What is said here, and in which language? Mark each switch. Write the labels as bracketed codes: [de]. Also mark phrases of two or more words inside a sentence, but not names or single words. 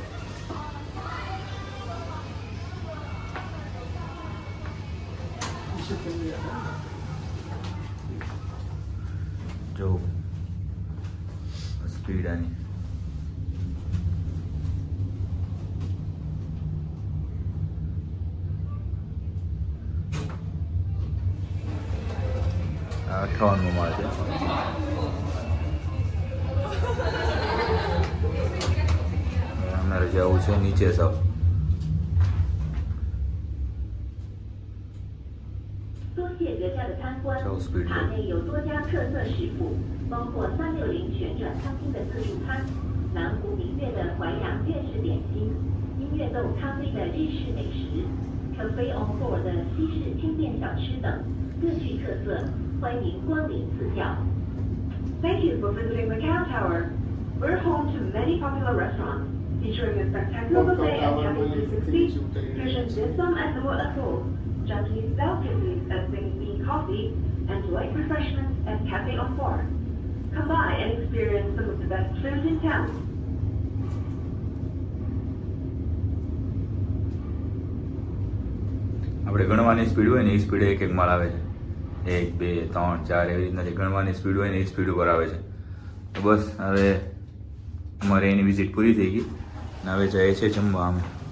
[gu] જો સ્પીડ આની આ 58 માળ છે. અમારે જવું છે નીચે સાવ. [zh] 多谢阁下的参观。超 speed 塔内有多家特色食谱，包括360旋转餐厅的自助餐、南湖明月的淮扬粤式点心、音乐豆咖啡的日式美食、Cafe on Board 的西式轻便小吃等，各具特色，欢迎光临赐教。 [en] Thank you for visiting Macau Tower. We're home to many popular restaurants, featuring a spectacular buffet at Cafe 360, fusion dim sum at the Waterfall, Japanese delicacies at Singing Bean Coffee, and light refreshments at Cafe on Board. Come by and experience some of the best food in town. [gu] આપણે ગણવાની સ્પીડ હોય ને એ સ્પીડે એક એક માળ આવે છે 1 2 3 4 એવી રીતના જે ગણવાની સ્પીડ હોય ને એ સ્પીડ ઉપર આવે છે. તો બસ હવે અમારે એની વિઝિટ પૂરી થઈ ગઈ ને હવે જાય છે જમવા અમે.